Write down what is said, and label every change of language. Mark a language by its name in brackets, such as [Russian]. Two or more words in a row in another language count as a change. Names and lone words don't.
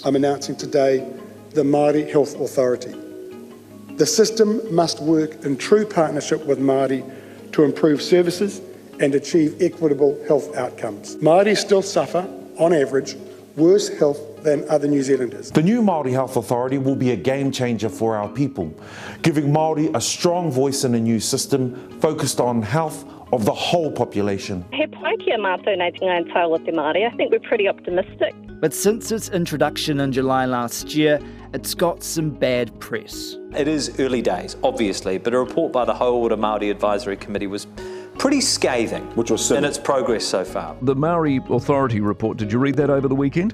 [English] I'm announcing today the Māori Health Authority. The system must work in true partnership with Māori to improve services and achieve equitable health outcomes. Māori still suffer, on average, worse health than other New Zealanders. The new Māori Health Authority will be a game changer for our people, giving Māori a strong voice in a new system focused on health of the whole population. [Māori] He pai ki a mātou nei te ngai tau o te Māori. [English] I think we're pretty optimistic. But since its introduction in July last year, it's got some bad press. It is early days, obviously, but a report by the Hauora Māori Advisory Committee was pretty scathing Which was in its progress so far. The Maori Authority report, did you read that over the weekend?